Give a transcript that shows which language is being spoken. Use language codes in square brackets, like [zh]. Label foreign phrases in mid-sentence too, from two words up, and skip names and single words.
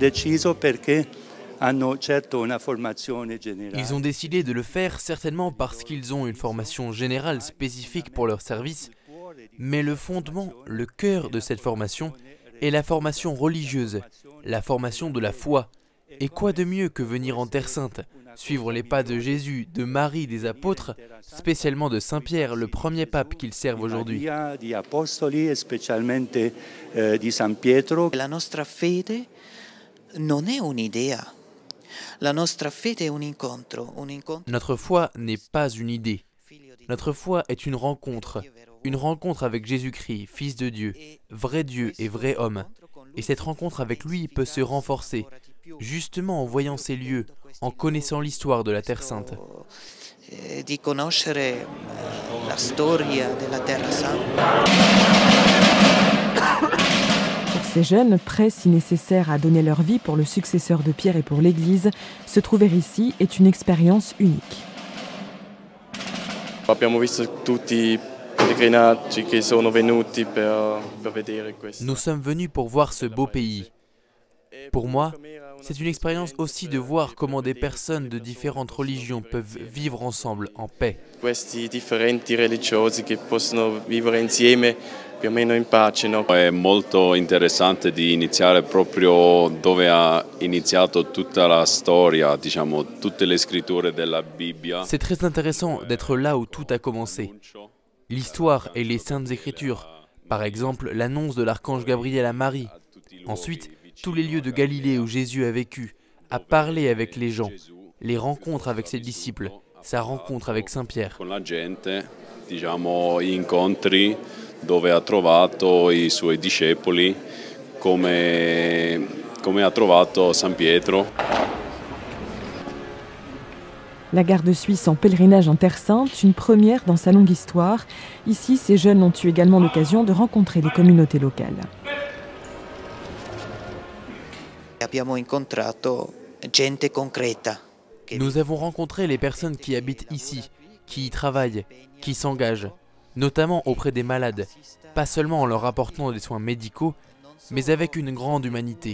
[fr] ont décidé de le faire certainement parce qu'ils ont une formation générale spécifique pour leur service, mais le fondement, le cœur de cette formation est la formation religieuse, la formation de la foi. Et quoi de mieux que venir en Terre Sainte, suivre les pas de Jésus, de Marie, des apôtres, spécialement de Saint Pierre, le premier pape qu'ils servent aujourd'hui. [it] La nostra fede non è un'idea. La nostra fede è un incontro. [fr] Notre foi n'est pas une idée. Notre foi est une rencontre avec Jésus-Christ, Fils de Dieu et vrai homme. Et cette rencontre avec lui peut se renforcer, justement en voyant ces lieux, en connaissant l'histoire de la Terre Sainte. [it] Di conoscere la storia della Terra Santa. [fr] Pour ces jeunes, prêts si nécessaire à donner leur vie pour le successeur de Pierre et pour l'Église, se trouver ici est une expérience unique. Nous sommes venus pour voir ce beau pays. Pour moi, c'est une expérience aussi de voir comment des personnes de différentes religions peuvent vivre ensemble en paix. [it] Questi differenti religiosi che possono vivere insieme più o meno in pace, no? È molto interessante di iniziare proprio dove ha iniziato tutta la storia, diciamo, tutte le scritture della Bibbia. [fr] C'est très intéressant d'être là où tout a commencé. L'histoire et les saintes écritures, par exemple l'annonce de l'archange Gabriel à Marie. Ensuite, tous les lieux de Galilée où Jésus a vécu, a parlé avec les gens, les rencontres avec ses disciples, sa rencontre avec Saint Pierre. [it] Con la gente, diciamo, incontri dove ha trovato i suoi discepoli, come ha trovato San Pietro. [fr] La garde suisse en pèlerinage en Terre Sainte, une première dans sa longue histoire. Ici, ces jeunes ont eu également l'occasion de rencontrer les communautés locales. Nous avons rencontré les personnes qui habitent ici, qui y travaillent, qui s'engagent, notamment auprès des malades, pas seulement en leur apportant des soins médicaux, mais avec une grande humanité.